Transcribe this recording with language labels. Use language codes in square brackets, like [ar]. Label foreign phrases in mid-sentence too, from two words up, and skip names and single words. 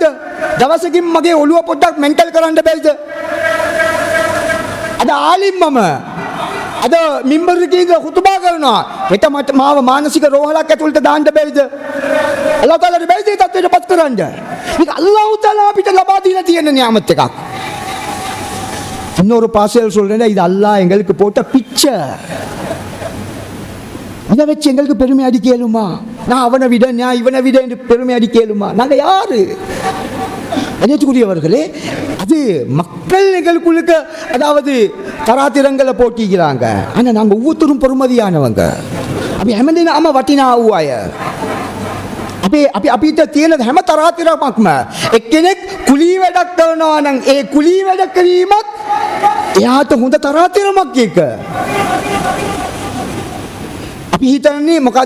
[si] දවසකින් මගේ ඔළුව පොඩ්ඩක් මෙන්ටල් කරන්න බැරිද? අද ආලිම් මම අද මිම්බර් එකේ ඉඳලා ඛුතුබා කරනවා. හෙට මට මාව මානසික රෝහලක් ඇතුළට දාන්න බැරිද? අල්ලාහ් තාලාට බැරිද ඒ තත්ත්වයටපත් කරන්න? මේක අල්ලාහ් තාලා අපිට ලබා දීලා තියෙන නියමත් එකක්. [ta] இன்னொரு பாசல் சொல்றேன், இது அல்லாஹ் எங்களுக்கு போட்ட பிச்சை. இதை வச்சு எங்களுக்கு பெருமை அடிக்க இயலுமா? நான் அவனை விட, நான் இவனை விட என்று பெருமை அடிக்க இயலுமா? நாங்க யாரு? கண்ணியத்துக்குரியவர்களே, அது மக்கள் எங்களுக்குள்ளுக்க அதாவது தராத்திரங்களை போட்டிக்கிறாங்க. ஆனா நாங்க ஒவ்வொருத்தரும் பொறுமதியானவங்க. [si] අපි හැමදේම වටිනා වූ අය. අපිට තියෙන හැම තරාතිරමක්ම එක්කෙනෙක් කුලී වැඩක් කරනවා නම් ඒ කුලී වැඩ කිරීමත් එයාට හොඳ තරාතිරමක් එක. අපි හිතන්නේ මොකද්ද?